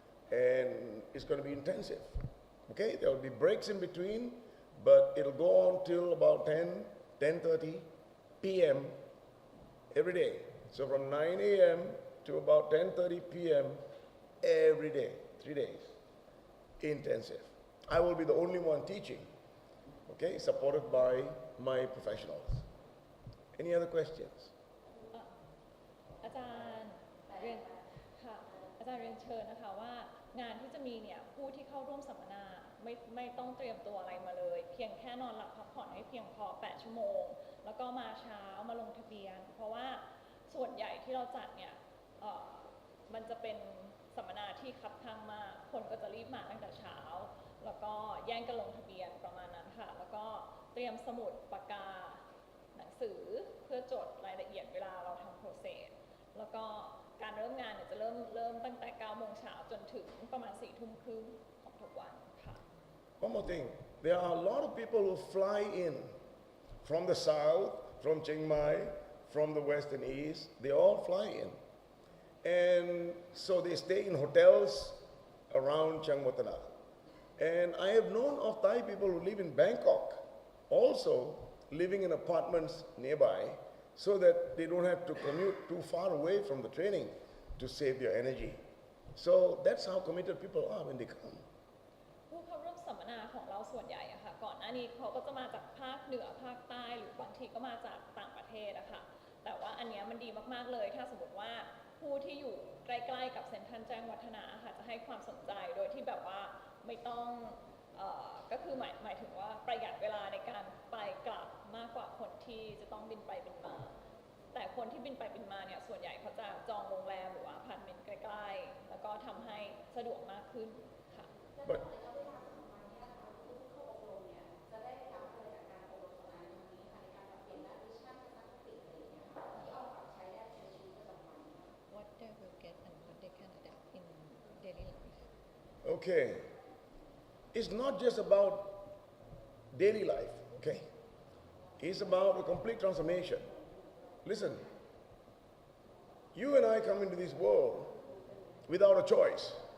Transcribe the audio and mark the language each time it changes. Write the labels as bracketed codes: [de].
[en] And it's going to be intensive, okay? There will be breaks in between, but it'll go on till about 10:30 p.m. every day. So from 9 a.m. to about 10:30 p.m. every day, 3 days, intensive. I will be the only one teaching, okay, supported by my professionals. Any other questions? [th] อาจารย์เรียนค่ะอาจารย์เรียนเชิญนะคะว่างานที่จะมีเนี่ยผู้ที่เข้าร่วมสัมมนาไม่ต้องเตรียมตัวอะไรมาเลย เพียงแค่นอนหลับพักผ่อนให้เพียงพอ 8 ชั่วโมง แล้วก็มาเช้ามาลงทะเบียน เพราะว่าส่วนใหญ่ที่เราจัดเนี่ย มันจะเป็นสัมมนาที่คับข้างมากคนก็จะรีบมาตั้งแต่เช้า แล้วก็แย่งกันลงทะเบียนประมาณนั้นค่ะแล้วก็เตรียมสมุดปากกาหนังสือเพื่อจดรายละเอียดเวลาเราทำโปรเซสแล้วก็การเริ่มงานเนี่ยจะเริ่มตั้งแต่ 9 โมงเช้าจนถึงประมาณ 4 ทุ่มครึ่งของทุกวันค่ะ [en] One more thing. There are a lot of people who fly in from the south, from Chiang Mai, from the west and east. They all fly in. And so they stay in hotels around Chiang Mai. And I have known of Thai people who live in Bangkok, also living in apartments nearby, so that they don't have to commute too far away from the training to save their energy. So that's how committed people are when they come. [th] ผู้เข้าร่วมสัมมนาของเราส่วนใหญ่อะค่ะก่อนหน้านี้เขาก็จะมาจากภาคเหนือภาคใต้หรือบางทีก็มาจากต่างประเทศอะค่ะแต่ว่าอันเนี้ยมันดีมากๆเลยถ้าสมมติว่าผู้ที่อยู่ใกล้ๆกับเซ็นทรัลแจ้งวัฒนะค่ะจะให้ความสนใจโดยที่แบบว่าไม่ต้องก็คือหมายถึงว่าประหยัดเวลาในการไปกลับมากกว่าคนที่จะต้องบินไปบินมาแต่คนที่บินไปบินมาเนี่ยส่วนใหญ่เขาจะจองโรงแรมหรือว่าอพาร์ตเมนต์ใกล้ๆแล้วก็ทำให้สะดวกมากขึ้นค่ะ [en] But [th] จะได้รับอะไรจากการอบรมสัมมนาในครั้งนี้ค่ะในการปรับเปลี่ยนด้านวิชาทัศนคติอะไรอย่างเงี้ยค่ะที่เอาปรับใช้ได้ในชีวิตประจำวัน [en] What they will get and what they can adapt in daily life. okay, it's not just about daily life, okay? It's about a complete transformation. Listen, you and I come into this world without a choice.